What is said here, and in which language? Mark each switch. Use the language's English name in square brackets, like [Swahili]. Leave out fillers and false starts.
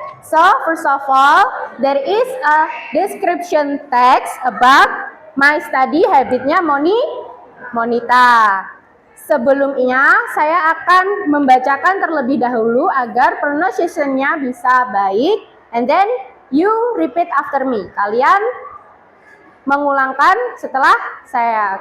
[English] So, first of all, there is a description text about my study habitnya Monita. [Indonesian] Sebelumnya, saya akan membacakan terlebih dahulu agar pronunciation-nya bisa baik. [English] And then, you repeat after me. [Indonesian] Kalian mengulangkan setelah saya.